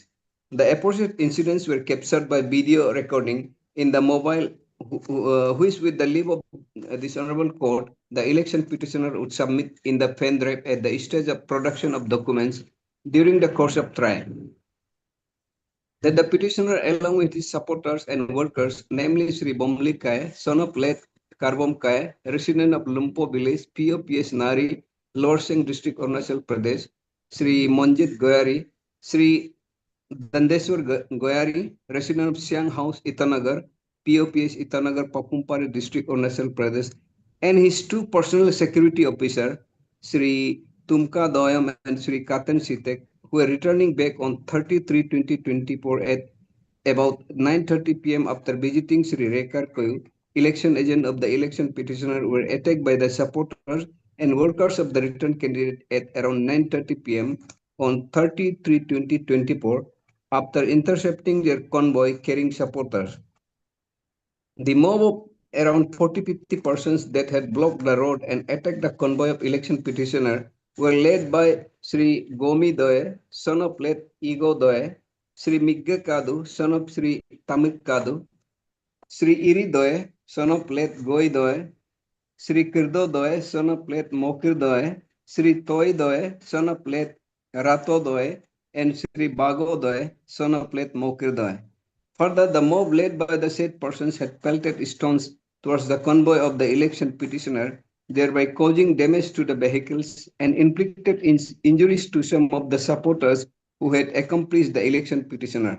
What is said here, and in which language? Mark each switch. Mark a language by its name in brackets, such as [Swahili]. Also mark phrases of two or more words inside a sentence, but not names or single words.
[English] The opposite incidents were captured by video recording in the mobile, which with the leave of this honorable court, the election petitioner would submit in the pen drive at the stage of production of documents during the course of trial. That the petitioner, along with his supporters and workers, namely Sri Bomli Kai, son of late Karbom Kai, resident of Lumpo village, P.O.P.S. Nari, Lower Siang District, Arunachal Pradesh, Sri Monjit Goyari, Sri Dandeswar Goyari, resident of Siang House, Itanagar, POPS Itanagar, Papumpari District, Arunachal Pradesh, and his two personal security officers, Sri Tumka Doyam and Sri Katan Sitek, who were returning back on 30/3/2024 at about 9:30 p.m. after visiting Sri Rekar Koyu, election agent of the election petitioner, were attacked by the supporters and workers of the return candidate at around 9:30 p.m. on 30/3/2024 after intercepting their convoy carrying supporters. The mob of around 40-50 persons that had blocked the road and attacked the convoy of election petitioner were led by Sri Gomi Doye, son of late Igo Doye, Sri Migga Kadu, son of Sri Tamik Kadu, Sri Iri Doye, son of late Goi Doye, Sri Kirdo Doye, son of late Mokir Doye, Sri Toy Doye, son of late Rato Doye, and Sri Bago Doye, son of late Mokir Doye. Further, the mob led by the said persons had pelted stones towards the convoy of the election petitioner, thereby causing damage to the vehicles and inflicted injuries to some of the supporters who had accomplished the election petitioner.